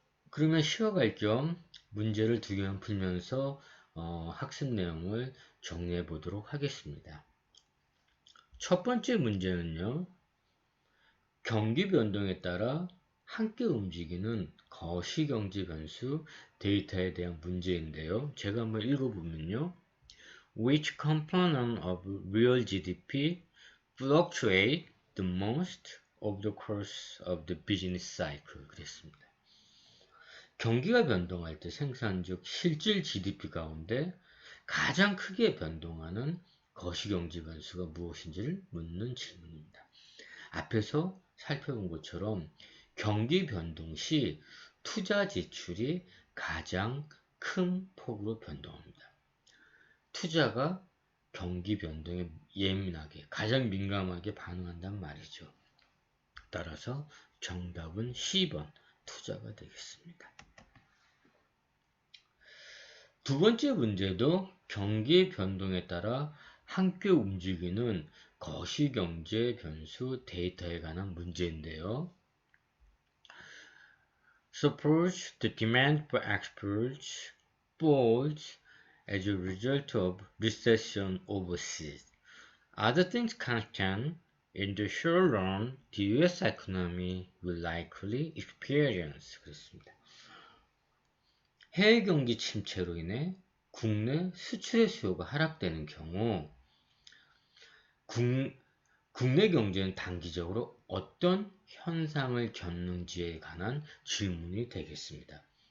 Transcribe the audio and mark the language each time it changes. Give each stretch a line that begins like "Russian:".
Korean: 그러면 쉬어갈 겸 문제를 두 개만 풀면서 학습 내용을 정리해 보도록 하겠습니다. 첫 번째 문제는요. 경기 변동에 따라 함께 움직이는 거시경제 변수 데이터에 대한 문제인데요. 제가 한번 읽어보면요.
English: Which component of real GDP fluctuate the most over the course of the business cycle?
Korean: 그랬습니다. 경기가 변동할 때 생산 즉 실질 GDP 가운데 가장 크게 변동하는 거시경제 변수가 무엇인지를 묻는 질문입니다. 앞에서 살펴본 것처럼 경기 변동 시 투자 지출이 가장 큰 폭으로 변동합니다. 투자가 경기 변동에 예민하게, 가장 민감하게 반응한단 말이죠. 따라서 정답은 C번 투자가 되겠습니다. 두 번째 문제도 경기 변동에 따라 함께 움직이는 거시경제 변수 데이터에 관한 문제인데요.
English: Suppose the demand for exports falls as a result of recession overseas. Other things constant, in the short run, the U.S. economy will likely experience.
Korean: 그렇습니다. 해외 경기 침체로 인해 국내 수출의 수요가 하락되는 경우 국내 경제는 단기적으로 어떤 현상을 겪는지에 관한 질문이 되겠습니다.